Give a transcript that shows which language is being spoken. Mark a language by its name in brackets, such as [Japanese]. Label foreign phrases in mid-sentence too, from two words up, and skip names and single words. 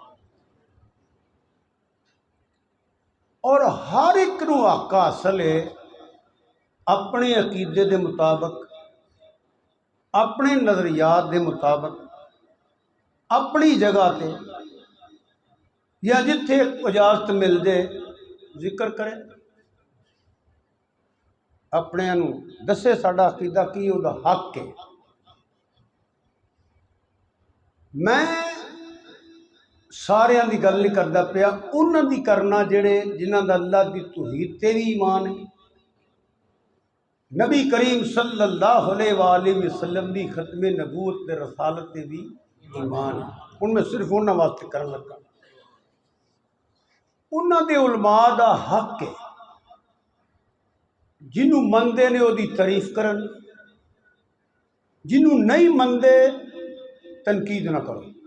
[Punjabi] اور ہر اک نوں حق حاصل ہے اپنے عقیدے کے مطابق، اپنے نظریات کے مطابق، اپنی جگہ پہ یا جتھے اجازت مل جائے ذکر کرے، اپنے نوں دسے ساڈا عقیدہ کی، اوہدا حق ہے. میں ساریاں دی گل نہیں کردا پیا، اوہناں دی کرنا جیہڑے جنہاں دا اللہ دی توحید تے بھی ایمان ہے، نبی کریم [Arabic] صلى الله عليه وسلم [Punjabi] دی ختمِ نبوت تے رسالت تے بھی ایمان ہے. ہن میں صرف اوہناں واسطے کرن لگا۔ اوہناں دے علما دا حق ہے، جنہوں مندے نے اوہدی تعریف کرن، جنہوں نہیں مندے تنقید نہ کرو.